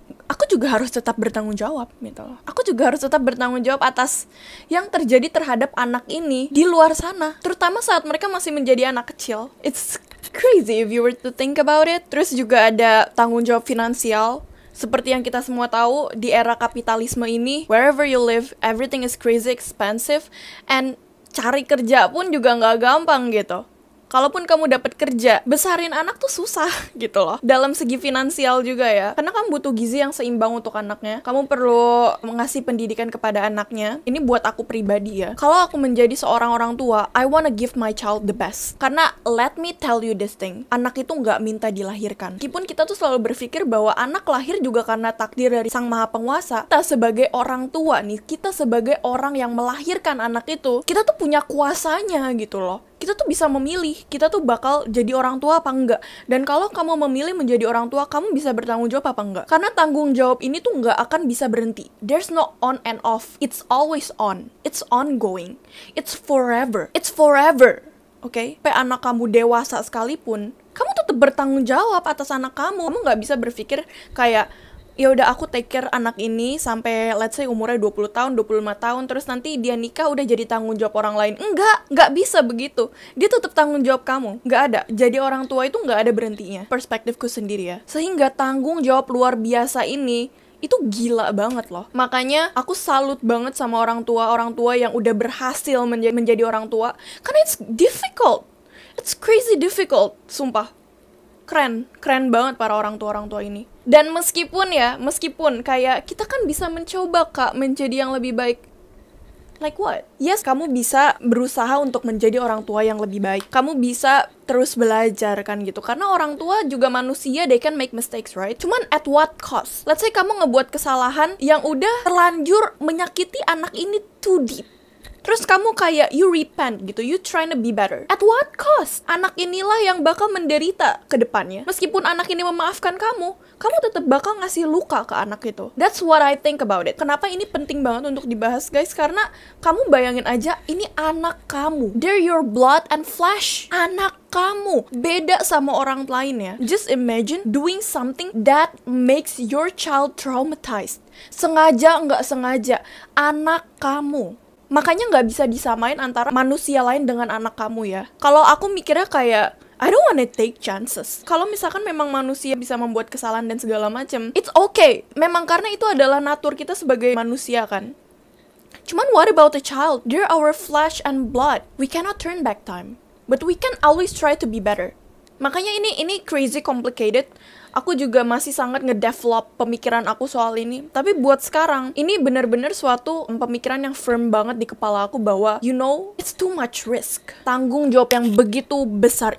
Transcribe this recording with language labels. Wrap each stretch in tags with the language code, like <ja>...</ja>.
<id>Aku juga harus tetap bertanggung jawab gitu loh. Aku juga harus tetap bertanggung jawab atas yang terjadi terhadap anak ini di luar sana, terutama saat mereka masih menjadi anak kecil.</id> <en>It's crazy if you were to think about it.</en> <id>Terus juga ada tanggung jawab finansial. Seperti yang kita semua tahu, di era kapitalisme ini,</id> <en>wherever you live, everything is crazy expensive, and</en> <id>cari kerja pun juga nggak gampang gitu. Kalaupun kamu dapat kerja, besarin anak tuh susah gitu loh. Dalam segi finansial juga ya. Karena kamu butuh gizi yang seimbang untuk anaknya. Kamu perlu mengasih pendidikan kepada anaknya. Ini buat aku pribadi ya. Kalau aku menjadi seorang orang tua,</id> <en>I wanna give my child the best.</en> <id>Karena</id> <en>let me tell you this thing.</en> <id>Anak itu nggak minta dilahirkan. Meskipun kita tuh selalu berpikir bahwa anak lahir juga karena takdir dari Sang Maha Penguasa. Kita sebagai orang tua nih, kita sebagai orang yang melahirkan anak itu, kita tuh punya kuasanya gitu loh. Kita tuh bisa memilih, kita tuh bakal jadi orang tua apa enggak. Dan kalau kamu memilih menjadi orang tua, kamu bisa bertanggung jawab apa enggak. Karena tanggung jawab ini tuh enggak akan bisa berhenti.</id> <en>There's no on and off. It's always on. It's ongoing. It's forever. It's forever. Oke?</en> <id>Sampai anak kamu dewasa sekalipun, kamu tetap bertanggung jawab atas anak kamu. Kamu nggak bisa berpikir kayak, ya udah aku</id> <en>take care</en> <id>anak ini sampai</id> <en>let's say</en> <id>umurnya 20 tahun, 25 tahun, terus nanti dia nikah udah jadi tanggung jawab orang lain. Nggak bisa begitu. Dia tetap tanggung jawab kamu. Nggak ada. Jadi orang tua itu nggak ada berhentinya. Perspektifku sendiri ya. Sehingga tanggung jawab luar biasa ini itu gila banget loh. Makanya aku salut banget sama orang tua yang udah berhasil menjadi orang tua. Karena</id> <en>it's difficult. It's crazy difficult,</en> <id>sumpah. Keren banget para orang tua ini. Dan meskipun kayak kita kan bisa mencoba Kak menjadi yang lebih baik.</id> <en>Like what? Yes,</en> <id>kamu bisa berusaha untuk menjadi orang tua yang lebih baik. Kamu bisa terus belajar kan gitu. Karena orang tua juga manusia,</id> <en>they can make mistakes, right?</en> <id>Cuman</id> <en>at what cost? Let's say</en> <id>kamu ngebuat kesalahan yang udah terlanjur menyakiti anak ini</id> <en>too deep.</en> <id>Terus kamu kayak,</id> <en>you repent</en> <id>gitu,</id> <en>you trying to be better. At what cost?</en> <id>Anak inilah yang bakal menderita ke depannya. Meskipun anak ini memaafkan kamu tetap bakal ngasih luka ke anak itu.</id> <en>That's what I think about it.</en> <id>Kenapa ini penting banget untuk dibahas, guys? Karena kamu bayangin aja, ini anak kamu.</id> <en>They're your blood and flesh.</en> <id>Anak kamu. Beda sama orang lain ya.</id> <en>Just imagine doing something that makes your child traumatized.</en> <id>Sengaja nggak sengaja. Anak kamu. Makanya nggak bisa disamain antara manusia lain dengan anak kamu ya. Kalau aku mikirnya kayak,</id> <en>I don't wanna take chances.</en> <id>Kalau misalkan memang manusia bisa membuat kesalahan dan segala macam,</id> <en>it's okay.</en> <id>Memang karena itu adalah natur kita sebagai manusia kan. Cuman</id> <en>what about a child? They're our flesh and blood. We cannot turn back time. But we can always try to be better.</en> <id>Makanya ini</id> <en>crazy complicated.</en> <id>Aku juga masih sangat ngedevelop pemikiran aku soal ini. Tapi buat sekarang, ini benar-benar suatu pemikiran yang firm banget di kepala aku bahwa,</id> <en>you know, it's too much risk.</en> <id>Tanggung jawab yang begitu besar.</id>